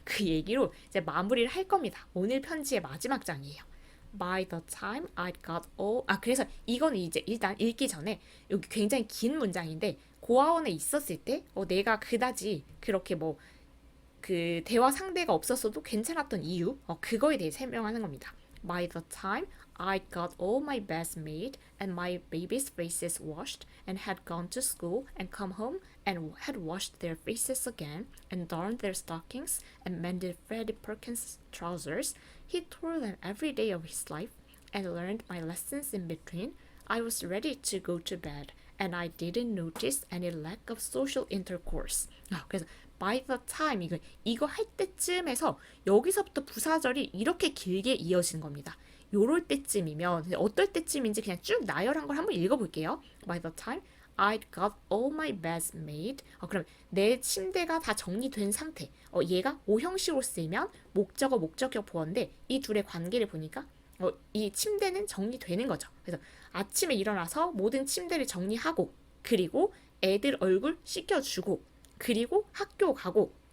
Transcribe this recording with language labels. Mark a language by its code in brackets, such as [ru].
[ko] 그 얘기로 이제 마무리를 할 겁니다. 오늘 편지의 마지막 장이에요. [en] By the time I got all [ko] 그래서 이거는 이제 일단 읽기 전에 여기 굉장히 긴 문장인데 고아원에 있었을 때 내가 그다지 그렇게 뭐 그 대화 상대가 없었어도 괜찮았던 이유 그거에 대해 설명하는 겁니다. [en] By the time I got all my beds made and my baby's faces washed and had gone to school and come home and had washed their faces again and darned their stockings and mended Freddie Perkins' trousers, he tore them every day of his life and learned my lessons in between. I was ready to go to bed and I didn't notice any lack of social intercourse. [ko] 그래서 by the time 이거 할 때쯤에서 여기서부터 부사절이 이렇게 길게 이어지는 겁니다. 요럴 때쯤이면 어떨 때쯤인지 그냥 쭉 나열한 걸 한번 읽어볼게요. [en] By the time I got all my beds made. [ko] 그럼 내 침대가 다 정리된 상태. 얘가 오형식으로 쓰이면 목적어, 목적격, 보어인데 이 둘의 관계를 보니까 이 침대는 정리되는 거죠. 그래서 아침에 일어나서 모든 침대를 정리하고 그리고 애들 얼굴 씻겨주고 그리고 학교 가고